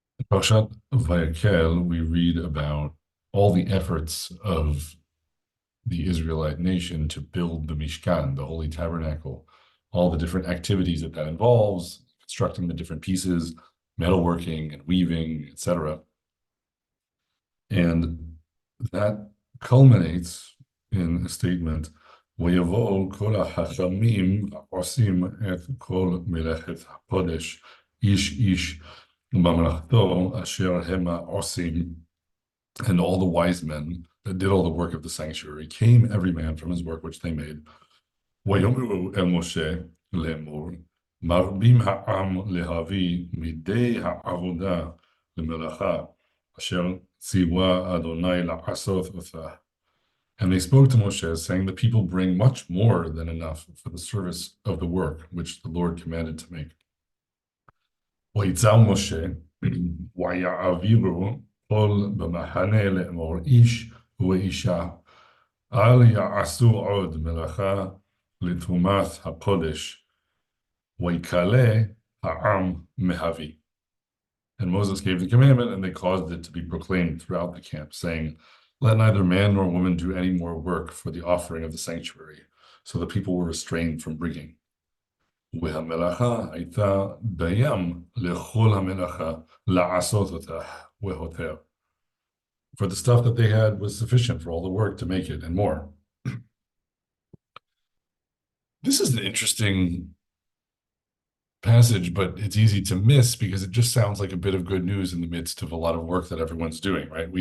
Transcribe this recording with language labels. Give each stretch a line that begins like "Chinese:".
English: Parashat VaYakhel, we read about all the efforts of the Israelite nation to build the Mishkan, the Holy Tabernacle, all the different activities that involves, constructing the different pieces, metalworking and weaving, etc. And that culminates in a statement,
Hebrew: ויבואו כל החכמים העושים את כל מלאכת הקודש, איש איש במלאכתו אשר המה עושים.
English: And all the wise men that did all the work of the sanctuary came every man from his work which they made.
Hebrew: ויאמרו אל משה לאמור, מרבים העם להביא מידי העבודה למלאכה, אשר ציווה אדוני לעשות אותה.
English: And they spoke to Moshe, saying, the people bring much more than enough for the service of the work which the Lord commanded to make.
Hebrew: ויצא משה, ויעבירו כל במחנה לאמור, איש ואישה, אל יעשו עוד מלאכה לתרומת הקודש, ויקלה העם מהביא.
English: And Moses gave the commandment, and they caused it to be proclaimed throughout the camp, saying, let neither man nor woman do any more work for the offering of the sanctuary. So the people were restrained from bringing.
Hebrew: והמלאכה הייתה בים לכל המלאכה לעשות אותה ויותר.
English: For the stuff that they had was sufficient for all the work to make it and more. This is an interesting passage, but it's easy to miss because it just sounds like a bit of good news in the midst of a lot of work that everyone's doing, right?